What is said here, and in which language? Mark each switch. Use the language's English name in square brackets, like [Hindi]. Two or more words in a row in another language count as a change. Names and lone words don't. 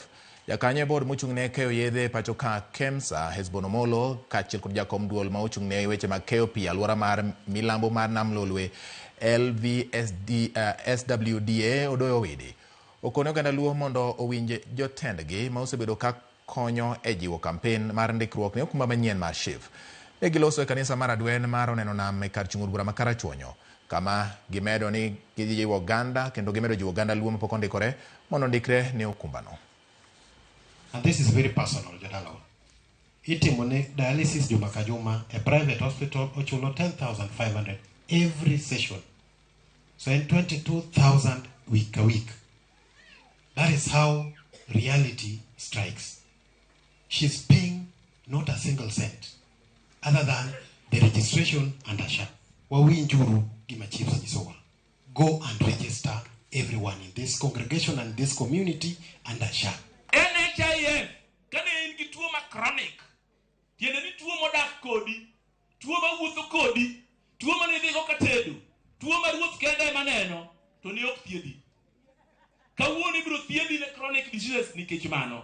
[Luo (Kenya and Tanzania)] Jakanyo bod mochung'ne keyo yedhe pacho ka KEMSA Hesbon Omolo kaachiel kod jakom duol ma ochung'ne weche mag keyo pi alwora mar milambo mar Nam Lolwe SWDA Odoyo Widi okone oganda luo mondo owinje jotendgi ma osebedo ka konyo e jiwo kampen mar ndikruok ne okumba manyien mar SHIF. Ne giloso e kanisa mar Adwen mar Oneno Nam e kar chung'ur bura ma Karachuonyo, kama gimedo ni gijiwo oganda kendo gimedo jiwo oganda luo mapok ondikore mondo ndikre ne okumba no. [English] And this is very personal, [Luo (Kenya and Tanzania)] Jadalo. Itimone dialysis juma ka juma, [English] a private hospital, [Luo (Kenya and Tanzania)] ochulo 10,500 [English] every session. So in 22,000 week a week. That is how reality strikes. She's paying not a single cent, other than the registration and a SHA. [Luo (Kenya and Tanzania)] Wawinjuru gimachief Sanyisowa. [English] Go and register everyone in this congregation and this community under SHA. [Luo (Kenya and Tanzania)] NHIF, kane ingi tuo ma chronic, tiende ni tuo modak kodi, tuo ma wuotho kodi, tuo ma nidhigo katedo, tuo ma ruoth kende maneno, to ni ok thiedhi. Kawuono ibiro thiedhi ne [English] chronic diseases [Luo (Kenya and Tanzania)] nikech mano.